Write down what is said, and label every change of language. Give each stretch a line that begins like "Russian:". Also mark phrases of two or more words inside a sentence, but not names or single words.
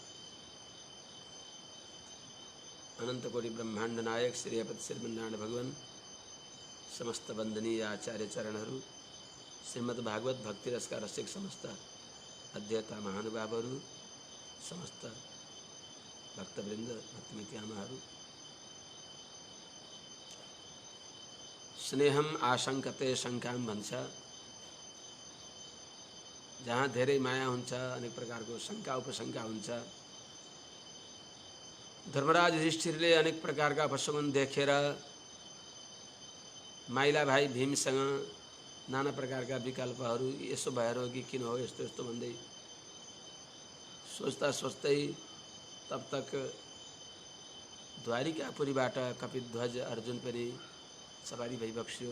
Nepali: अनंतकोटि ब्रह्मांड नायक श्री अपति श्रीमन्नारायण भगवान समस्त वंदनीय आचार्य चरणहरू, श्रीमद् भागवत भक्ति रसका रसिक समस्त अध्येता महानुभावहरू, समस्त भक्तवृन्द भक्तिमिति आमाहरू,
Sanskrit: स्नेहम आशंकते शङ्काम
Nepali: भन्छ। जहाँ धेरै माया हुन्छ अनेक प्रकारको शङ्का उपशङ्का हुन्छ। धर्मराज युधिष्ठिरले अनेक प्रकारका अपशकुन देखेर माइला भाइ भीमसँग नाना प्रकारका विकल्पहरू यसो भएर हो कि किन हो यस्तो यस्तो भन्दै सोच्दा सोच्दै
Hindi: तब तक
Nepali: द्वारिकापुरीबाट कपिध्वज अर्जुन पनि सवारी भइबक्स्यो।